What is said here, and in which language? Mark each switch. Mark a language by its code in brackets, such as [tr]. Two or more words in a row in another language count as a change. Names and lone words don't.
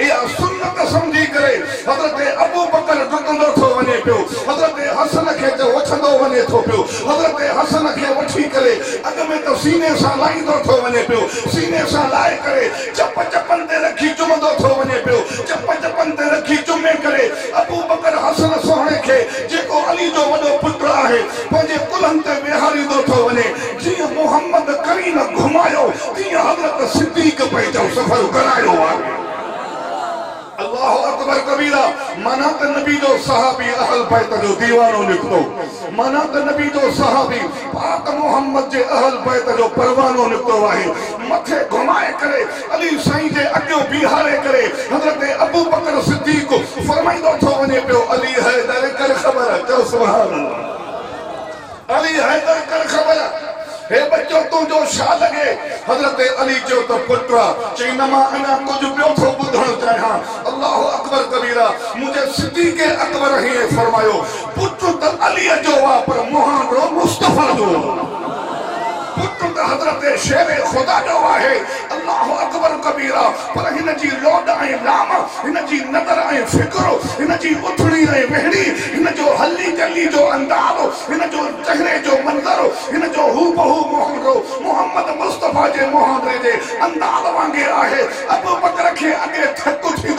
[sd] या सुन्नत समझी करे हज़रत अबू बकर डुकंदो थो वञे पियो हज़रत हसन खे वठंदो वञे थो पियो हज़रत हसन खे वठी करे अॻ में त सीने सां लाहींदो थो वञे पियो सीने सां लाहे करे चप चपनि ते रखी चुमंदो थो वञे पियो चप चपनि ते रखी चुमे करे अबू बकर हसन सोहणे खे जेको अली जो वॾो पुटु आहे पंहिंजे कुल्हनि ते विहारींदो थो वञे जीअं मोहम्मद करीम घुमायो तीअं हज़रत सिद्दीक़ पंहिंजो सफ़र करायो आहे [ar] الله أكبر كبيرا [sd] माना त नबी जो सहाबी अहल बैत जो दीवानो निकितो माना त नबी जो सहाबी पाक मोहम्मद जे अहल बैत जो परवानो निकितो आहे मथे घुमाए करे अली साईं जे अॻियो बीहारे करे हज़रत अबू बकर सिद्दीक़ फरमाईंदो थो वञे पियो अली हैदर कर ख़बर चओ [ar] سبحان الله [sd] अली हैदर कर ख़बर हे बच्चो तुंहिंजो छा लॻे हज़रत अली चयो त पुट चई न मां अञा कुझु ॿियो थो ॿुधणु चाहियां [ar] الله أكبر كبيرا [sd] मुंहिंजे सिद्दीक़ अकबर हीअं फरमायो पुट त अलीअ जो आहे पर मुहांडो मुस्तफ़ा जो पुट त हज़रत शेर ख़ुदा जो आहे [ar] الله أكبر كبيرا [sd] पर हिन जी लोड ऐं लाम हिन जी नज़र ऐं फिक्र हिन जी उथड़ी ऐं वेहड़ी हिन जो हली चली जो अंदाज़ हिन जो चेहरे जो मंज़र हिन जो हूबहू मुहांडो मोहम्मद मुस्तफ़ा जे मुहांडे जे अंदाज़ वांगुरु आहे अबू बकर खे अॻे थक थींदो